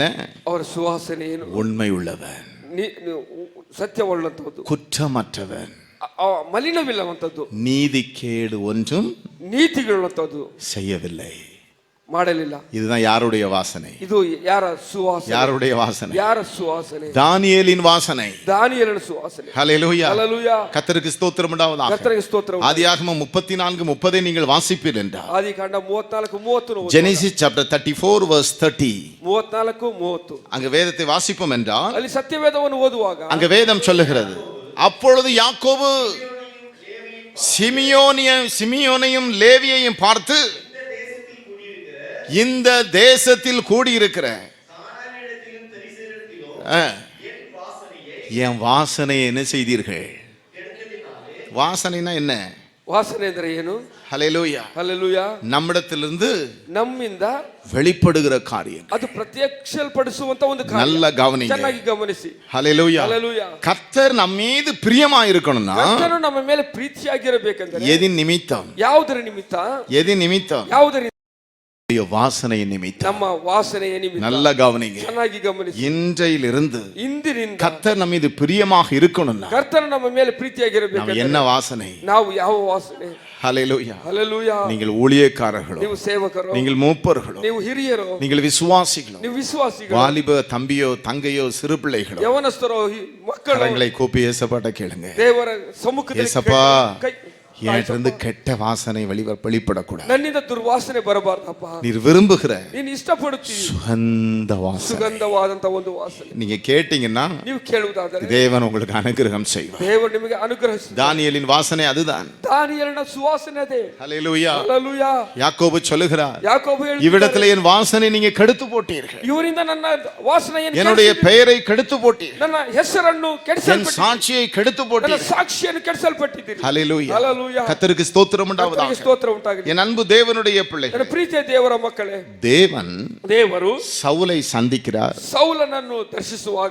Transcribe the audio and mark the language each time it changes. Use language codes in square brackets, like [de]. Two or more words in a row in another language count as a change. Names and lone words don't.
[kn] ಅವರ ಸುವಾಸನೆ ಏನು? [ta] உண்மையுள்ளவன், [kn] ಸತ್ಯವುಳ್ಳಂತದ್ದು, [ta] குற்றமற்றவன், [kn] ಮಲಿನವಿಲ್ಲವಂತದ್ದು, [ta] நீதிகேடு ஒன்றும் [kn] ನೀತಿಗಳುಳ್ಳಂತದ್ದು, [ta] செய்யவில்லை, [kn] ಮಾಡಲಿಲ್ಲ. [ta] இதுதான் யாருடைய வாசனை? [kn] ಇದು ಯಾರ ಸುವಾಸನೆ? [ta] யாருடைய வாசனை? [kn] ಯಾರ ಸುವಾಸನೆ? [ta] தானியேலின் வாசனை. [kn] ದಾನಿಯೇಲನ ಸುವಾಸನೆ. [ta] ஹல்லேலூயா. ஹல்லேலூயா. கர்த்தருக்கு ஸ்தோத்திரம் உண்டாவதாக. கர்த்தருக்கு ஸ்தோத்திரம். ஆதியாகமம் 34:30 நீங்கள் வாசிப்பீர்கள் என்றால் [kn] ஆதிகாண்ட 34:30 [en] Genesis chapter 34 verse 30 34:30 [ta] அங்க வேதத்தை வாசிப்போம் என்றால் [kn] ಅಲ್ಲಿ ಸತ್ಯವೇದವನ್ನು ಓದುವಾಗ [ta] அங்க வேதம் சொல்லுகிறது, அப்பொழுது யாக்கோபு சிமியோனையும் லேவியையும் பார்த்து, இந்த தேசத்தில் கூடியிருக்கிற என் வாசனை என்ன செய்தீர்கள்? வாசனைனா என்ன? [kn] ವಾಸನೆ ಅಂದ್ರೆ ಏನು? [ta] ஹல்லேலூயா. [kn] ಹಲ್ಲೆಲೂಯಾ. [ta] நம்மிடத்திலிருந்து [kn] ನಮ್ಮಿಂದ [ta] வெளிப்படுகிற காரியம், [kn] ಅದು ಪ್ರತ್ಯಕ್ಷಲ್ಪಡಿಸುವಂತ ಒಂದು ಕಾರ್ಯ. [ta] நல்ல கவனிங்க. [kn] ಚೆನ್ನಾಗಿ ಗಮನಿಸಿ. [ta] ஹல்லேலூயா. [kn] ಹಲ್ಲೆಲೂಯಾ. [ta] கர்த்தர் நம்ம மீது பிரியமா இருக்கணும்னா [kn] ಕರ್ತನು ನಮ್ಮ ಮೇಲೆ ಪ್ರೀತಿಯಾಗಿರಬೇಕಂದ್ರೆ [ta] எதின் நிமித்தம்? [kn] ಯಾವುದರ ನಿಮಿತ್ತ? [ta] எதின் நிமித்தம்? [kn] ಯಾವುದರ [ta] வாசனைய நிமித்தம். [kn] ನಮ್ಮ ವಾಸನೆಯ ನಿಮಿತ್ತ. [ta] நல்ல கவனிங்க. [kn] ಚೆನ್ನಾಗಿ ಗಮನಿಸಿ. [ta] இன்றையிலிருந்து [kn] ಇಂದಿನಿಂದ [ta] கர்த்தர் நம்ம மீது பிரியமாக இருக்கணும்னா [kn] ಕರ್ತನು ನಮ್ಮ ಮೇಲೆ ಪ್ರೀತಿಯಾಗಿರಬೇಕಂದ್ರೆ [ta] என்ன வாசனை? [kn] ನಾವು ಯಾವ ವಾಸನೆ? [ta] ஹல்லேலூயா. [kn] ಹಲ್ಲೆಲೂಯಾ. [ta] நீங்கள் ஊழியக்காரர்களோ, [kn] ನೀವು ಸೇವಕರೋ, [ta] நீங்கள் மூப்பர்களோ, [kn] ನೀವು ಹಿರಿಯರೋ, [ta] நீங்கள் விசுவாசிகளோ, [kn] ನೀವು ವಿಶ್ವಾಸಿಗಳು, [ta] வாலிப தம்பியோ தங்கையோ சிறு பிள்ளைகளோ, [kn] ಯವನಸ್ಥರೋ, ಮಕ್ಕಳು, [ta] கரங்களை கூப்பி ஏசப்பாட்ட கேளுங்க. [kn] ದೇವರ ಸಮ್ಮುಖದಲ್ಲಿ [ta] ஏசப்பா, [kn] ಕೈ [ta] என்கிட்ட கெட்ட வாசனை வெளிப்படக்கூடாது. [kn] ನನ್ನಿಂದ ದುರ್ವಾಸನೆ ಬರಬಾರದಪ್ಪ. [ta] நீர் விரும்புகிற [kn] ನೀನು ಇಷ್ಟಪಡುತ್ತೀವಿ [ta] சுகந்த வாசனை, [kn] ಸುಗಂಧವಾದಂತ ಒಂದು ವಾಸನೆ [ta] நீங்க கேட்டீங்கன்னா [kn] ನೀವು ಕೇಳುವುದಾದರೆ [ta] தேவன் உங்களுக்கு அனுகிரகம் செய்வார். [kn] ದೇವರು ನಿಮಗೆ ಅನುಗ್ರಹಿಸುತ್ತಾನೆ. [ta] தானியேலின் வாசனை அதுதான். [kn] ದಾನಿಯೇಲನ ಸುವಾಸನೆ ಅದೇ. [ta] ஹல்லேலூயா. [kn] ಹಲ್ಲೆಲೂಯಾ. [ta] யாக்கோபு சொல்லுகிறார், [kn] ಯಾಕೋಬು ಹೇಳ್ತಾನೆ, [ta] இவ்விடத்திலே என் வாசனை நீங்க கெடுத்து போட்டீர்கள், [kn] ಇವರಿಂದ ನನ್ನ ವಾಸನೆಯನ್ನು [ta] என்னுடைய பெயரை கெடுத்து போட்டீர்கள், [kn] ನನ್ನ ಹೆಸರನ್ನು [ta] என் [kn] ಕೆಡಿಸಲ್ಪಟ್ಟಿದ್ದೀರಿ, [ta] சாட்சியை கெடுத்து [kn] ನನ್ನ [ta] போட்டீர்கள். [kn] ಸಾಕ್ಷಿಯನ್ನು ಕೆಡಿಸಲ್ಪಟ್ಟಿದ್ದೀರಿ. [ta] ஹல்லேலூயா. [kn] ಹಲ್ಲೆಲೂಯಾ. [ta] கர்த்தருக்கு ஸ்தோத்திரம் உண்டாவதாக. [kn] ಕರ್ತನಿಗೆ ಸ್ತೋತ್ರ ಉಂಟಾಗಲಿ. [ta] என் அன்பு தேவனுடைய பிள்ளைகள், [kn] ನನ್ನ ಪ್ರೀತಿಯ ದೇವರ ಮಕ್ಕಳೇ, [ta] தேவன் [kn] ದೇವರು [ta] சவுலை சந்திக்கிறார். [kn] ಸೌಲನನ್ನು ದರ್ಶಿಸುವಾಗ,